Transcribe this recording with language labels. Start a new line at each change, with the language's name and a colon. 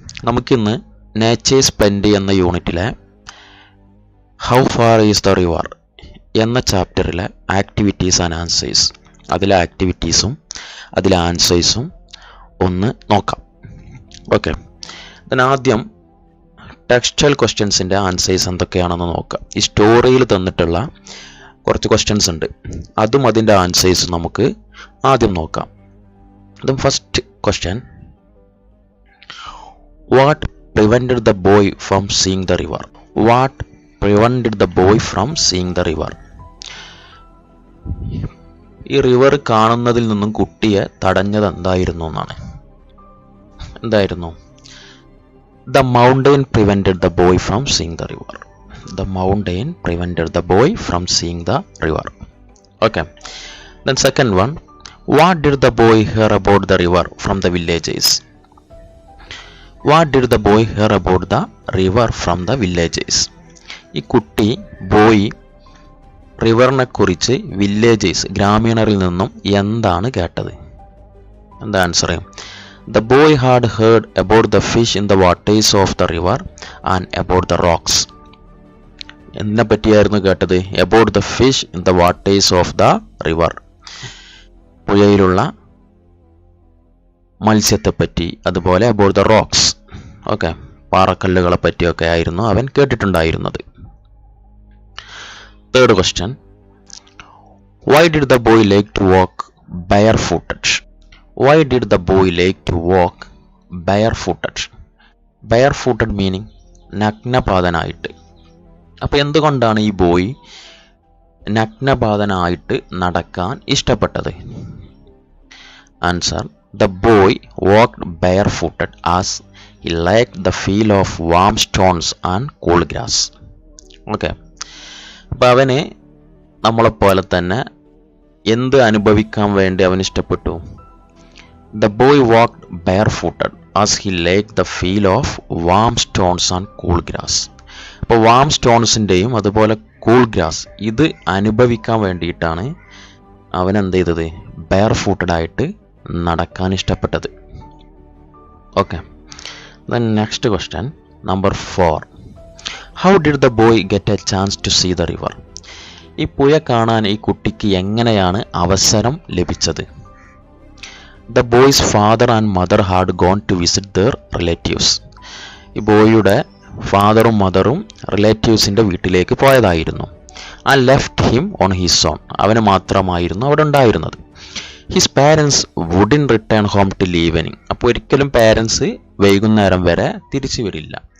Malayalam: നമുക്കിന്ന് natures plenty എന്ന യൂണിറ്റിലെ how far is the river എന്ന ചാപ്റ്ററിലെ ആക്ടിവിറ്റീസ് ആൻഡ് ആൻസേഴ്സ്, അതിലെ ആക്ടിവിറ്റീസും അതിലെ ആൻസേഴ്സും ഒന്ന് നോക്കാം. ഓക്കെ, ആദ്യം ടെക്സ്റ്റൽ ക്വസ്റ്റ്യൻസിൻ്റെ ആൻസേഴ്സ് എന്തൊക്കെയാണെന്ന് നോക്കാം. ഈ സ്റ്റോറിയിൽ തന്നിട്ടുള്ള കുറച്ച് ക്വസ്റ്റ്യൻസ് ഉണ്ട്, അതും അതിൻ്റെ ആൻസേഴ്സും നമുക്ക് ആദ്യം നോക്കാം. അതും
English: First question, What prevented the boy from seeing the river? What prevented the boy from seeing the river?
Malayalam: ഈ റിവർ കാണുന്നതിൽ നിന്നും കുട്ടിയെ തടഞ്ഞത് എന്തായിരുന്നു എന്നാണ്. എന്തായിരുന്നു?
English: The mountain prevented the boy from seeing the river. The mountain prevented the boy from seeing the river. Okay. Then second one, what did the boy hear about the river from the villagers? What did the boy hear about the river from the villagers?
Malayalam: ഈ കുട്ടി boy റിവറിനെ കുറിച്ച് villagers ഗ്രാമീണരിൽ നിന്നും എന്താണ് കേട്ടത്? എന്താ answer?
English: The boy had heard about the fish in the waters of the river and about the rocks.
Malayalam: എന്തിനെ പറ്റിയായിരുന്നു കേട്ടത്?
English: About the fish in the waters of the river.
Malayalam: പുഴയിലുള്ള മത്സ്യത്തെപ്പറ്റി, അതുപോലെ
English: about the rocks,
Malayalam: ഓക്കെ, പാറക്കല്ലുകളെ പറ്റിയൊക്കെ ആയിരുന്നു അവൻ കേട്ടിട്ടുണ്ടായിരുന്നത്.
English: Third question, why did the boy like to walk barefooted? Why did the boy like to walk barefooted? Barefooted meaning
Malayalam: നഗ്നപാതനായിട്ട്. അപ്പോൾ എന്തുകൊണ്ടാണ് ഈ boy നഗ്നപാതനായിട്ട് നടക്കാൻ ഇഷ്ടപ്പെട്ടത്?
English: Answer, the boy walked barefooted as he liked the feel of warm stones and cool grass.
Malayalam: Okay, അപ്പോൾ അവന് നമ്മളെപ്പോലെ തന്നെ എന്ത് അനുഭവിക്കാൻ വേണ്ടി അവൻ ഇഷ്ടപ്പെട്ടു?
English: The boy walked barefooted as he liked the feel of warm stones and cool grass.
Malayalam: അപ്പോൾ വാം സ്റ്റോൺസിൻ്റെയും അതുപോലെ കൂൾ ഗ്രാസ് ഇത് അനുഭവിക്കാൻ വേണ്ടിയിട്ടാണ് അവൻ എന്ത് ചെയ്തത്? ബെയർഫൂട്ടഡ് ആയിട്ട് നടക്കാൻ ഇഷ്ടപ്പെട്ടത്.
English: Okay, then next question, number 4, how did the boy get a chance to see the river?
Malayalam: ഈ പുഴ കാണാൻ ഈ കുട്ടിക്ക് എങ്ങനെയാണ് അവസരം ലഭിച്ചത്?
English: The boy's father and mother had gone to visit their relatives.
Malayalam: ഈ ബോയിയുടെ ഫാദറും മദറും റിലേറ്റീവ്സിൻ്റെ വീട്ടിലേക്ക് പോയതായിരുന്നു.
English: and left him on his own.
Malayalam: അവന് മാത്രമായിരുന്നു അവിടെ ഉണ്ടായിരുന്നത്.
English: His parents wouldn't return home till evening.
Malayalam: അപ്പോൾ ഒരിക്കലും പാരൻസ് വൈകുന്നേരം വരെ തിരിച്ചു വരില്ല.